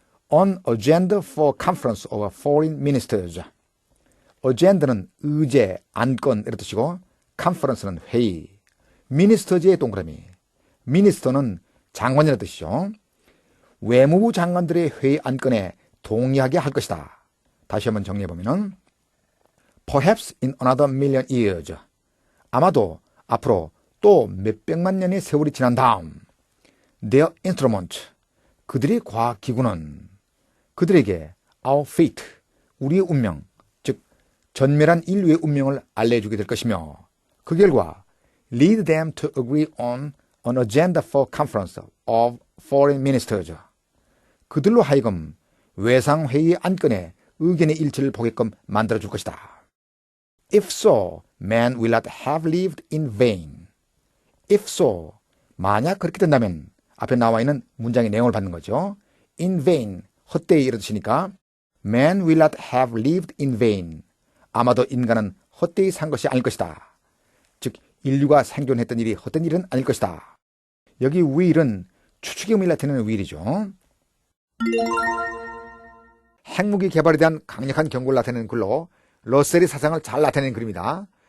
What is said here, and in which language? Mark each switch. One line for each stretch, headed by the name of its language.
English: on agenda for conference of foreign ministers, agenda는
Korean: 의제, 안건 이런 뜻이고
English: conference
Korean: 는 회의,
English: ministers
Korean: 의 동그라미. minister는 장관이라는 뜻이죠. 외무부 장관들의 회의 안건에 동의하게 할 것이다. 다시 한번 정리해보면
English: perhaps in another million years,
Korean: 아마도 앞으로 또 몇백만 년의 세월이 지난 다음
English: their instrument,
Korean: 그들의 과학기구는 그들에게
English: our fate,
Korean: 우리의 운명, 즉 전멸한 인류의 운명을 알려주게 될 것이며 그 결과
English: lead them to agree on an agenda for conference of foreign ministers.
Korean: 그들로 하여금 외상회의 안건에 의견의 일치를 보게끔 만들어줄 것이다.
English: If so, man will not have lived in vain. If so,
Korean: 만약 그렇게 된다면 앞에 나와 있는 문장의 내용을 받는 거죠.
English: In vain,
Korean: 헛되이 이런 뜻이니까
English: man will not have lived in vain.
Korean: 아마도 인간은 헛되이 산 것이 아닐 것이다. 즉 인류가 생존했던 일이 헛된 일은 아닐 것이다. 여기 will은 추측의 의미를 나타내는 will이죠. 핵무기 개발에 대한 강력한 경고를 나타내는 글로 러셀의 사상을 잘 나타내는 글입니다.